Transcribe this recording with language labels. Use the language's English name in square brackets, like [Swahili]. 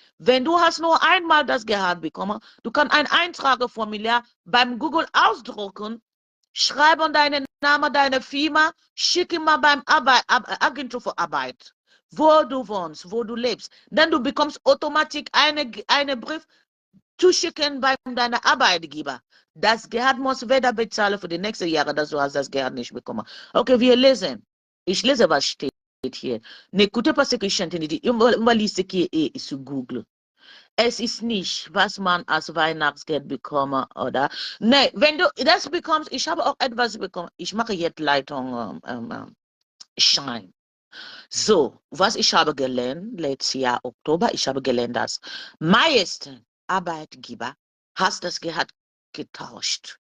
[German] Wenn du hast nur einmal das Gehalt bekommen, du kannst ein Eintrageformular beim Google ausdrucken, schreiben deinen Namen, deine Firma, schicke mal beim Agentur für Arbeit, wo du wohnst, wo du lebst. Dann du bekommst automatisch einen Brief zuschicken bei deinem Arbeitgeber. Das Gehalt muss weder bezahlen für die nächsten Jahre, dass du hast das Gehalt nicht bekommen. Okay, wir lesen. Ich lese, was steht hier. [French] N'écoutez pas ce que je suis en train de dire. On va lire ce qui est sur Google. [German] Es ist nicht, was man als Weihnachtsgeld bekommt, oder? Nee, wenn du das bekommst, ich habe auch etwas bekommen. Ich mache jetzt Leitung Schein. So, was ich habe gelernt, letztes Jahr Oktober, ich habe gelernt, dass meisten Arbeitgeber hast das Gehalt getauscht.